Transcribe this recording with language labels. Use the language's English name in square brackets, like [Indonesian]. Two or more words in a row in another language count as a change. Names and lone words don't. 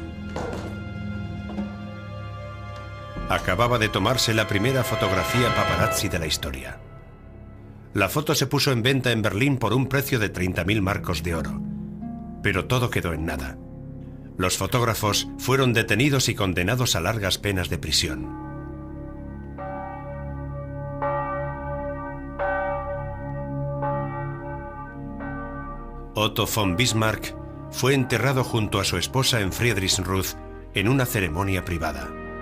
[Spanish] Acababa de tomarse la primera fotografía paparazzi de la historia. La foto se puso en venta en Berlín por un precio de 30.000 marcos de oro. Pero todo quedó en nada. Los fotógrafos fueron detenidos y condenados a largas penas de prisión. Otto von Bismarck fue enterrado junto a su esposa en Friedrichsruh en una ceremonia privada.